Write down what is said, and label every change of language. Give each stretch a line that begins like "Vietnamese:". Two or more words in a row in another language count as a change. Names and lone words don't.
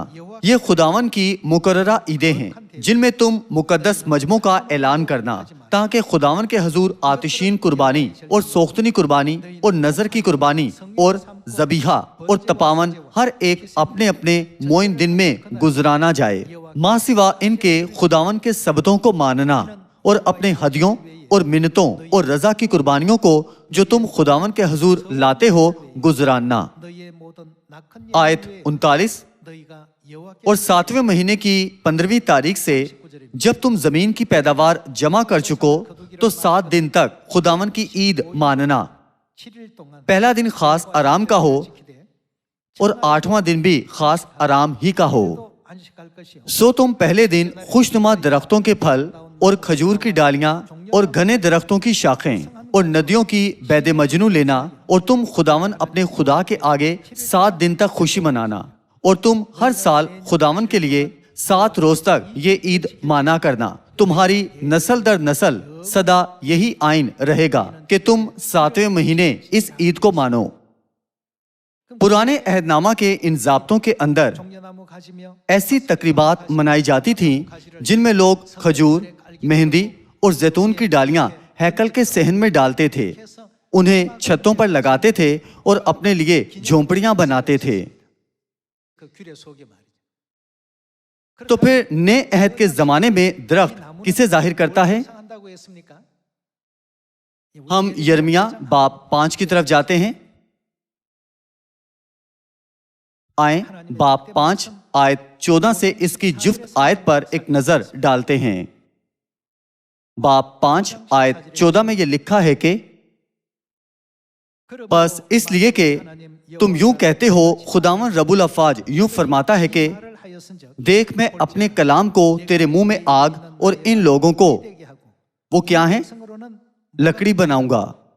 Urdu: یہ خداوند کی مقررہ عیدیں ہیں جن میں تم مقدس مجمعوں کا اعلان کرنا تاکہ خداوند کے حضور آتشین قربانی اور سوختنی قربانی اور نظر کی قربانی اور ذبیحہ اور تپاون ہر ایک اپنے اپنے معین دن میں گزرانا جائے، ماں سوا ان کے خداوند کے سبتوں کو ماننا اور اپنے ہدیوں اور منتوں اور رضا کی قربانیوں کو جو تم خداوند کے حضور لاتے ہو گزرانا۔
Korean: 너희의 모든 낙한
Urdu: آیت 39۔
Korean: 너희가 여호와께
Urdu: اور 7ویں مہینے کی 15ویں تاریخ سے جب تم زمین کی پیداوار جمع کر چکو تو 7 دن تک خداوند کی عید ماننا۔
Korean: 7일 동안
Urdu: پہلا دن خاص آرام کا ہو اور 8واں دن بھی خاص آرام ہی کا ہو۔
Korean: 또 안식할 것이요.
Urdu: سو تم پہلے دن خوشنما درختوں کے پھل اور کھجور کی ڈالیاں اور گھنے درختوں کی شاخیں اور ندیوں کی بید مجنو لینا، اور تم خداوند اپنے خدا کے آگے 7 دن تک خوشی منانا، اور تم ہر سال خداوند کے لیے 7 روز تک یہ عید مانا کرنا۔ تمہاری نسل در نسل سدا یہی آئین رہے گا کہ تم 7ویں مہینے اس عید کو مانو۔ پرانے عہد نامہ کے ان ضابطوں کے اندر
Korean: 종려나무 가지며
Urdu: ایسی تقریبات منائی جاتی تھیں جن میں لوگ کھجور، مہندی اور زیتون کی ڈالیاں ہیکل کے صحن میں ڈالتے تھے، انہیں چھتوں پر لگاتے تھے اور اپنے لیے جھونپڑیاں بناتے تھے۔
Korean: 그 규례 속에 말이죠.
Urdu: تو پھر نئے عہد کے زمانے میں درخت کسے ظاہر کرتا ہے؟
Korean: 상한다고 했습니까?
Urdu: ہم یرمیا باب 5 کی طرف جاتے ہیں۔ آئیں باب 5 آیت 14 سے اس کی جفت آیت پر ایک نظر ڈالتے ہیں۔ باب 5 آیت 14 میں یہ لکھا ہے کہ بس اس لیے کہ تم یوں کہتے ہو، خداوند رب الافواج یوں فرماتا ہے کہ دیکھ میں اپنے کلام کو تیرے منہ میں آگ اور ان لوگوں کو وہ کیا ہیں لکڑی بناؤں گا۔